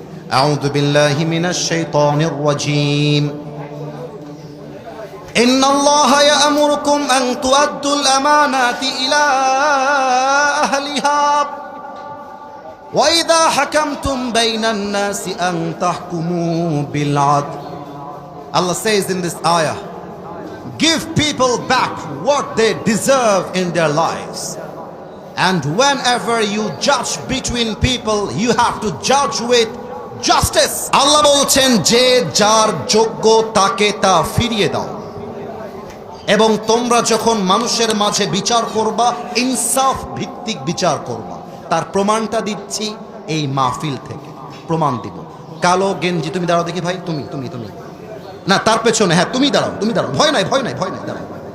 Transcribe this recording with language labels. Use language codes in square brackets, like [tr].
[ar] আউযু বিল্লাহি মিনাশ শাইতানির রাজীম। ইন্নাল্লাহা ইয়া'মুরুকুম আন তুআদ্দুল আমানাতি ইলা আহলিহা وَإِذَا حَكَمْتُمْ بَيْنَ النَّاسِ أَن تَحْكُمُوا بِالْعَدْلِ. [en] Allah says in this ayah, give people back what they deserve in their lives. And whenever you judge between people, you have to judge with justice. [bn] Allah বলছেন যে যার যোগ্য তাকে তা ফিরিয়ে দাও, এবং তোমরা যখন মানুষের মাঝে বিচার করবা ইনসাফ ভিত্তিক বিচার করবা। তার প্রমাণটা দিচ্ছি এই মাহফিল থেকে, প্রমাণ দিব। কালো গেঞ্জি, তুমি দাঁড়াও দেখি ভাই, তুমি তুমি তুমি না, তার পেছনে, হ্যাঁ তুমি দাঁড়াও, তুমি দাঁড়াও, ভয় নাই ভয় নাই ভয় নাই, দাঁড়াও।